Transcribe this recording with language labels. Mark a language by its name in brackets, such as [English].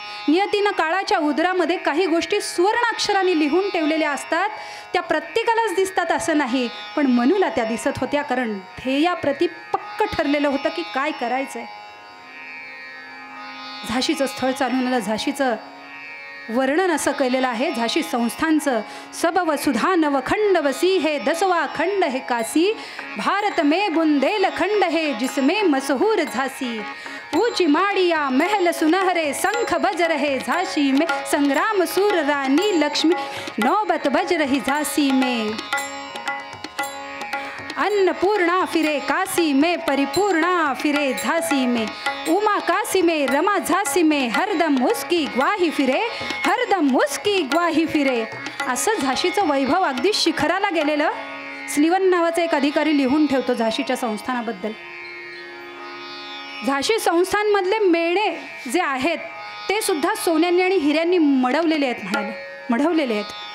[Marathi] नियतीनं काळाच्या उदरामध्ये काही गोष्टी सुवर्णाक्षराने लिहून ठेवलेल्या असतात. त्या प्रत्येकालाच दिसतात असं नाही, पण मनूला त्या दिसत होत्या. कारण ध्येयाप्रती पक्क ठरलेलं होतं की काय करायचंय. झाशीचं स्थळ चालून आलं. झाशीचं वर्णन असं केलेलं आहे झाशी संस्थांचं. [Hindi] सबव सुधा नवखंड वसी है, 10वां खंड है काशी, भारत में बुंदेल खंड है जिसमें मशहूर झांसी. ऊंची माड़िया महल सुनहरे, शंख बज रहे झांसी में, संग्राम सूर रानी लक्ष्मी नौबत बज रही झांसी में. अन्नपूर्णा फिरे काशी में, परिपूर्णा फिरे झांसी में, उमा काशी में, रमा झांसी में, हरदम उसकी ग्वाही फिरे, हरदम उसकी ग्वाही फिरे. [Marathi] असं झाशीचं वैभव अगदी शिखराला गेलेलं स्लीवन नावाचा एक अधिकारी लिहून ठेवतो झाशीच्या संस्थानाबद्दल. झाशी संस्थानमधले मेणे जे आहेत ते सुद्धा सोन्यांनी आणि हिऱ्यांनी मडवलेले आहेत, मढवलेले आहेत.